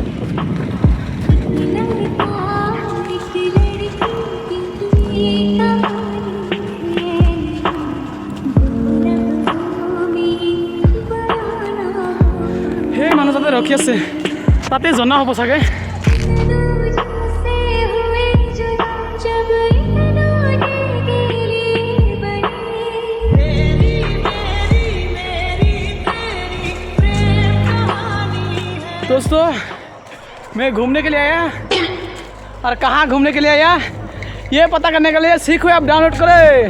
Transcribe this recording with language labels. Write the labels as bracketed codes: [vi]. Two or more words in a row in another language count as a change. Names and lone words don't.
[as] সেই মানুহ তাতে ৰখি আছে তাতে জনা হ'ব চাগে [hi] दोस्तों मैं घूमने के लिए आया और कहाँ घूमने के लिए आया ये पता करने के लिए सीखो आप डाउनलोड करें